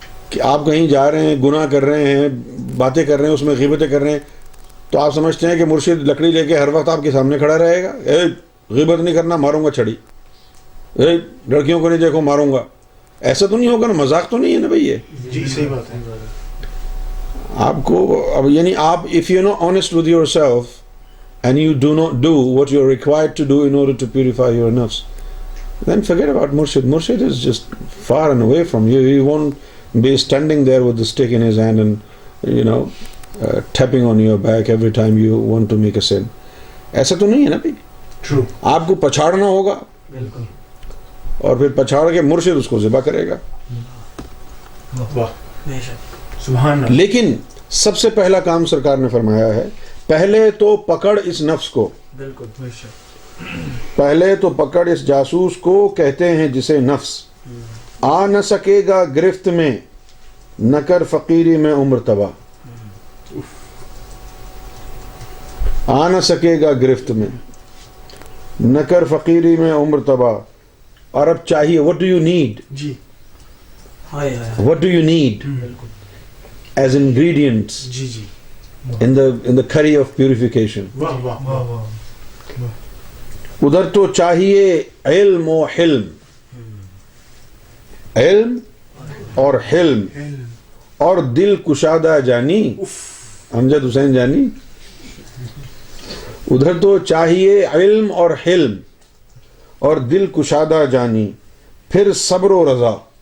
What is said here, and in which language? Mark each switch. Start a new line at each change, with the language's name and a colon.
Urdu: کہ آپ کہیں جا رہے ہیں, گناہ کر رہے ہیں, باتیں کر رہے ہیں, اس میں غیبتیں کر رہے ہیں, تو آپ سمجھتے ہیں کہ مرشد لکڑی لے کے ہر وقت آپ کے سامنے کھڑا رہے گا. اے غیبت نہیں کرنا, ماروں گا چھڑی. اے لڑکیوں کو نہیں دیکھو, ماروں گا. ایسا تو نہیں ہوگا نا, مذاق تو نہیں ہے نا بھائی یہ. جی صحیح بات ہے. آپ کو اب یعنی آپ
English: if you're not honest with yourself and you do not do what you're required to do in order to purify your nafs, then forget about murshid. Murshid is just far and away from you. He won't be standing there with the stick in his hand and tapping on your back every time you want to make a sin.
Urdu: ایسا تو نہیں ہے نا بھائی.
English: True.
Urdu: آپ کو پچھاڑنا ہوگا, بالکل, اور پھر پچھاڑ کے مرشد اس کو ذبح کرے گا. سبحان اللہ. لیکن سب سے پہلا کام سرکار نے فرمایا ہے, پہلے تو پکڑ اس نفس کو. بالکل. پہلے تو پکڑ اس جاسوس کو, کہتے ہیں جسے نفس. آ نہ سکے گا گرفت میں, نہ کر فقیری میں عمر تباہ. آ نہ سکے گا گرفت میں, نہ کر فقیری میں عمر تباہ. اور اب چاہیے.
English: What do you need?
Urdu: جی
English: What do you need as ingredients
Urdu: جی جی
English: in the curry of purification?
Urdu: واہ واہ واہ ادھر تو چاہیے علم و حلم, علم اور حلم اور دل کشادہ جانی, امجد حسین جانی. ادھر تو چاہیے علم اور حلم اور دل کشادہ جانی, پھر صبر و رضا.